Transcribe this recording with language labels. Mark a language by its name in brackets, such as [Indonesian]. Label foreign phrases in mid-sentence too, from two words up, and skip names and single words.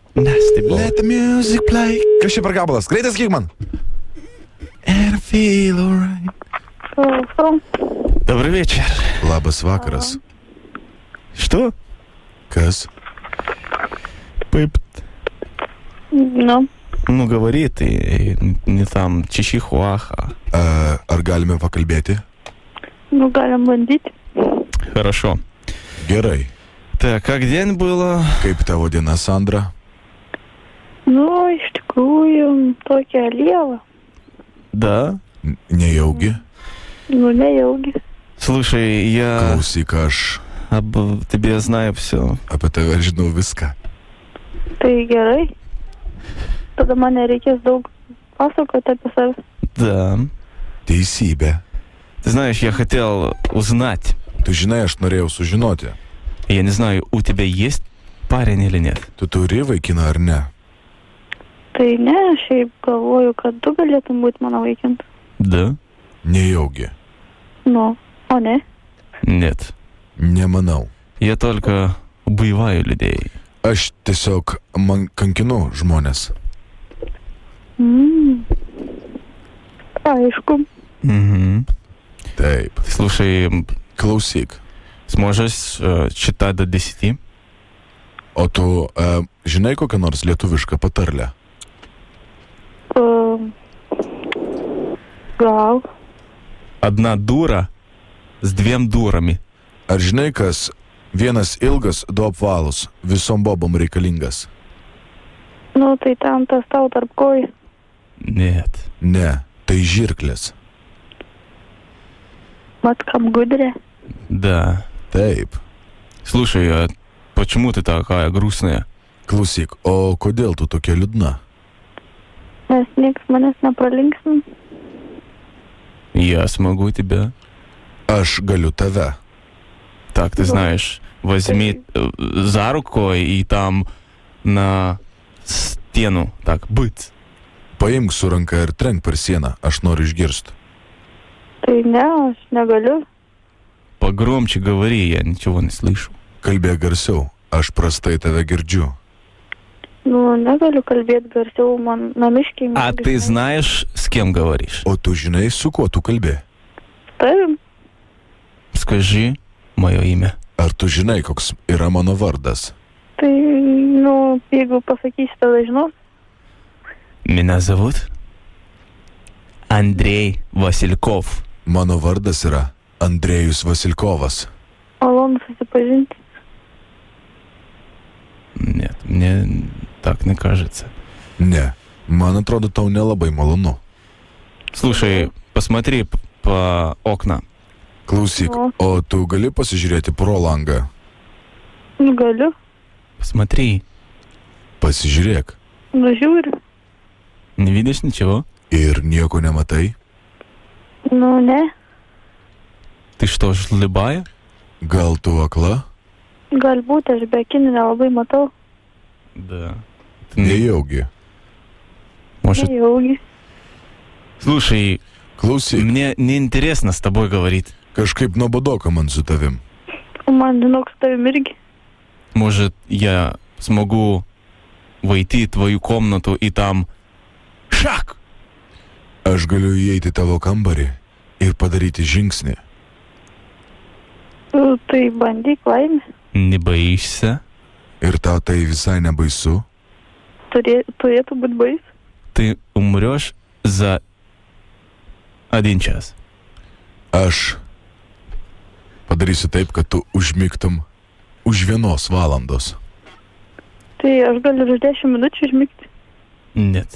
[English] Nasty boy. Let the music play. [Lithuanian] Kas čia per gabalas? Greitas, kiek man? [English] And I feel alright. [Russian] Добрый вечер. [Lithuanian] Labas vakaras. [Russian] Что? [Lithuanian] Kas? Пып. Nu, [Russian] Ну, говори ты, не там, чихуаха. [Lithuanian] Ar galime pakalbėti? nu galim bandyti. [Russian] Хорошо. [Lithuanian] Gerai. [Russian] Так, как день было? [Lithuanian] Kaip tavo diena, Sandra? Nu, iš tikrųjų, tokia lieva. [Russian] Да. [Lithuanian] Nejaugi? Nu, nejaugi. [Russian] Слушай, я [Lithuanian] Klausyk, aš [Russian] об тебе знаю все. [Lithuanian] apie tave žinau viską. Tai gerai. Tada man nereikės daug pasakoti apie save. [Russian] Да. [Lithuanian] Teisybė. [Russian] Ты знаешь, я хотел узнать. [Lithuanian] Tu žinai, aš norėjau sužinoti. [Russian] Я не знаю, у тебя есть парень или нет? [Lithuanian] Tu turi vaikiną ar ne? Tai ne, šiaip galvoju, kad tu galėtum būti mano vaikintas. [Russian] Да. [Lithuanian] Nejaugi. Nu, o ne? [Russian] Нет. [Lithuanian] Nemanau. [Russian] Я только убиваю людей. [Lithuanian] Aš tiesiog kankinu žmonės. Aišku. Угу. Taip. [Russian] Слушай, [Lithuanian] Klausyk. [Russian] сможешь считать до 10? [Lithuanian] O tu žinai kokią nors lietuvišką patarlę? Gal. [Russian] Одна дура с двем дурами. [Lithuanian] Ar žinai, kas vienas ilgas, du apvalus, visom bobom reikalingas? Nu, tai tam tas tau tarp kojų. [Russian] Нет. [Lithuanian] Ne, tai žirklės. Mat kam gudrė. [Russian] Да. [Lithuanian] Taip. [Russian] Слушай, а почему ты такая грустная? [Lithuanian] Klausyk, o kodėl tu tokia liūdna? Nes nieks manęs nepralinksmin. [Russian] Я смогу тебя. [Lithuanian] Aš galiu tave. [Russian] Так, ты знаешь, возьми за руку и там на стену, так, быц. [Lithuanian] Paimk su ranka ir trenk per sieną, aš noriu išgirsti. Tai ne, aš negaliu. [Russian] Погромче говори, я ничего не слышу. [Lithuanian] Kalbėk garsiau, aš prastai tave girdžiu. Nu, negaliu kalbėti garsiau, man namiškiai. [Russian] А ты знаешь, с кем говоришь? [Lithuanian] O tu žinai, su kuo tu kalbė? Taip. [Russian] Скажи мое имя. [Lithuanian] Ar tu žinai, koks yra mano vardas? Tai, nu, jeigu pasakysi, tada žinos. [Russian] Меня зовут Андрей Васильков. [Lithuanian] Mano vardas yra Andrėjus Vasilkovas. Malonu susipažinti. [Russian] Нет, мне так не кажется. [Lithuanian] Ne, man atrodo, tau nelabai malonu. [Russian] Слушай, посмотри по окна. [Lithuanian] Klausyk, o tu gali pasižiūrėti pro langą? Nu, galiu. [Russian] Посмотри. [Lithuanian] Pasižiūrėk. Nu, žiūriu. [Russian] Не видишь ничего? [Lithuanian] Ir nieko nematai? Nu, ne. [Russian] Ты что, слепая? [Lithuanian] Gal tu akla? Galbūt aš be akinių nelabai matau. [Russian] Да. [Lithuanian] Nejaugi. [Russian] Может... [Lithuanian] Nejaugi. [Russian] Слушай, [Lithuanian] Klausyk, [Russian] мне неинтересно с тобой говорить. [Lithuanian] kažkaip nuobodoka man su tavim. Man, žinok, su tavim irgi. [Russian] Может, я смогу войти в твою комнату и там... Шаг! [Lithuanian] Aš galiu įeiti į tavo kambarį ir padaryti žingsnį. Tai bandyk laimę. [Russian] Не боишься? [Lithuanian] Ir tau tai visai nebaisu? Turėtų būti baisu. [Russian] Ты умрешь за 1 час. [Lithuanian] Aš padarysiu taip, kad tu užmigtum už 1 valandos. Tai aš galiu už 10 minučių užmigti. [Russian] Нет.